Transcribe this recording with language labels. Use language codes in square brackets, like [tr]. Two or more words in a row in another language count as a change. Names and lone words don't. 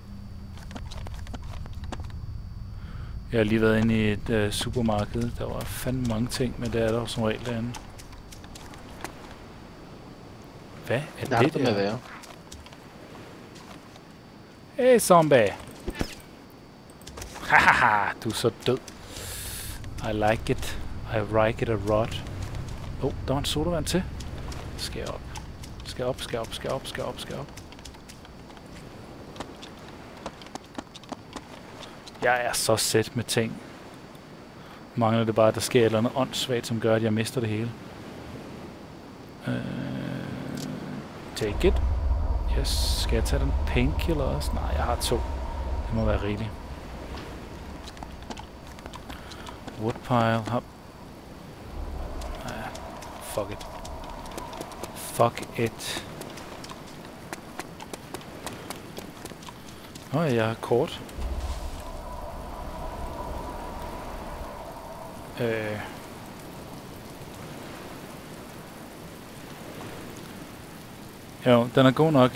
[da] Jeg har lige været inde i et supermarked. Der var fandme mange ting, men det er der jo som regel derinde. Hvad er det der? Med at være. Hey, zombie! Hahaha, du er så død. [en] I like it. I like it a lot. [da] Der var en sodavand til. Skal op. Skal op. Jeg er så sæt med ting. Mangler det bare, at der sker et eller andet åndssvagt, som gør, at jeg mister det hele. [en] Take it. Yes. [da] Skal jeg tage den painkiller også? Nej, jeg har 2. Det må være rigeligt. Woodpile. Hop. [en] Fuck it. Fuck it. [da] Jeg har kort. Jo, den er god nok.